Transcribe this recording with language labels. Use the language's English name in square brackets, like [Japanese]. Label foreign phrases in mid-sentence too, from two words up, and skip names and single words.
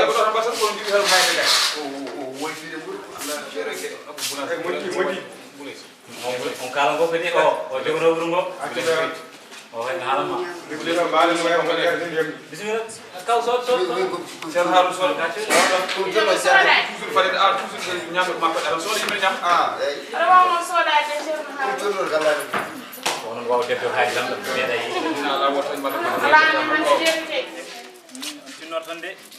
[Fula] Ko ɗon battane, ko ɗon jiɗi tan ha hedde kay. O, o, o, woytide mburu, Allah, Eyi, moƴƴi, moƴƴi. On, on kala ngo kadi, o, o jogoto wuro ngo. Accu da. O, hay haala ma. Ndikku de, mbaɗo no wayi, on mbaɗi hedde ndiyam. Bisimilla. Kaw, so, so, so. Ceerno Harouna Sow. Accu. Ɗum jogo Ceerno. Toujours fade, a, toujours ñamɗo makko, aɗa sooda yimɓe ñam? Ah, eyi. Aɗa wawa on soodade, Ceerno Harouna? Ɗum jogo Ceerno Harouna. Onon wawa debbo hay lamɗo, meeɗa yi. Ala, woto en mbaɗa. Ala, min hande jeeri kay. Tinnorto tan de.